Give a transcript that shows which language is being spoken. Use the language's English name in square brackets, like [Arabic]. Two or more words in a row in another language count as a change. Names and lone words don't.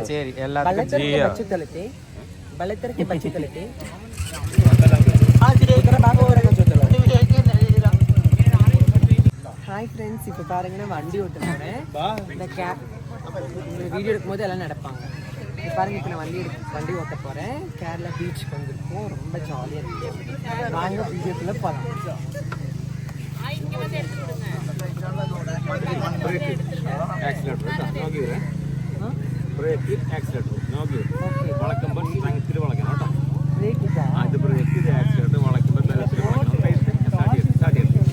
[Tamil] சரி, எல்லாத்துக்கும் ಬಚ್ಚುತ್ತಲತೆ ಬಲತರಕ್ಕೆ ಬಚ್ಚುತ್ತಲತೆ [English] hi friends, [Tamil] இப்போ பாருங்கன்னா வண்டி ஓட்ட போகிறேன். இந்த வீடியோ எடுக்கும்போது எல்லாம் நடப்பாங்க. இப்போ பாருங்கள், இப்போ நான் வண்டி ஓட்ட போகிறேன். கேரளா பீச்சுக்கு வந்திருக்கோம். ரொம்ப ஜாலியாக இருக்குது. வாங்க வீடியோக்குள்ளே போகலாம். [Malayalam] വളക്കുമ്പോൾ ഇത്തിരി വളക്കണം കേട്ടോ. ബ്രേക്കിട്ടാ ഇത് ബ്രേക്ക്, ഇത് ആക്സിലേറ്റർ വളക്കുമ്പോൾ സ്റ്റാർട്ട് ചെയ്തു.